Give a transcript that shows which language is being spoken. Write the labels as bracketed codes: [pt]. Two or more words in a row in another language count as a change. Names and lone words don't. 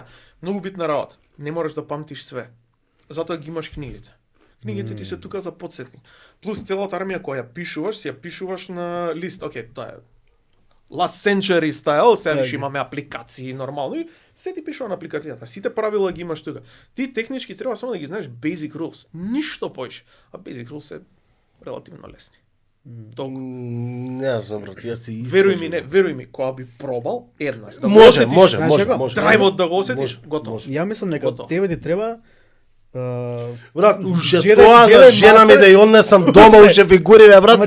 [mk] Многу битна работа. Не можеш да памтиш све. Затоа ги имаш книгите. Книгите ти се тука за подсетник. Плюс целата армија која ја пишуваш, си ја пишуваш на лист. Океј, тоа е [en] Last Century style, [mk] сега виш имаме апликации нормално и се ти пишува на апликацијата. Сите правила ги имаш тука. Ти технички треба само да ги знаеш [en] basic rules. [mk] Ништо поише. А [en] basic rules [mk] се релативно лесни. Толку. Не знам, брат, јас се Веруј ми, кога би пробал еднаш, да го Може, осетиш, може, знаеш може, како? може. драйвот да го осетиш, Може, готово. може. Ја мислам дека Готово. тебе ти треба Брат, уже Jedi- тоа да Jedi жена ми Master- да ја однесам дома, уже фигуриве, брат.